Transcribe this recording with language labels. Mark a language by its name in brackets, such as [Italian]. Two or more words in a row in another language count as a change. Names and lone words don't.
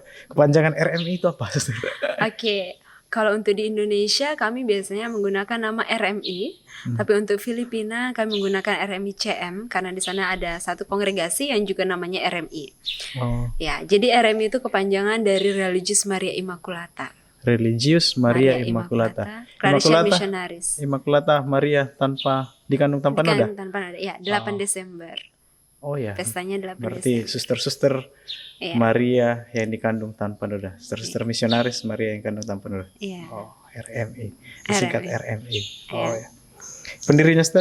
[Indonesian] Kepanjangan RMI itu apa? Oke, kalau untuk di Indonesia kami biasanya menggunakan nama RMI, tapi untuk Filipina kami menggunakan RMI CM karena di sana ada satu kongregasi yang juga namanya RMI. Oh. Ya, jadi RMI itu kepanjangan dari Religious Maria Immaculata. Religious Maria Immaculata. Clarissia Missionaris. Immaculata Maria dikandung tanpa noda. Tanpa noda. Ya, 8 Desember. Oh ya. Pestanya 8 Berarti Desember. suster-suster Maria yang dikandung tanpa noda. Suster-suster misionaris Maria yang dikandung tanpa noda. Iya. Oh, RMI. Disingkat RMI. Oh Iya. ya. Pendirinya, Suster?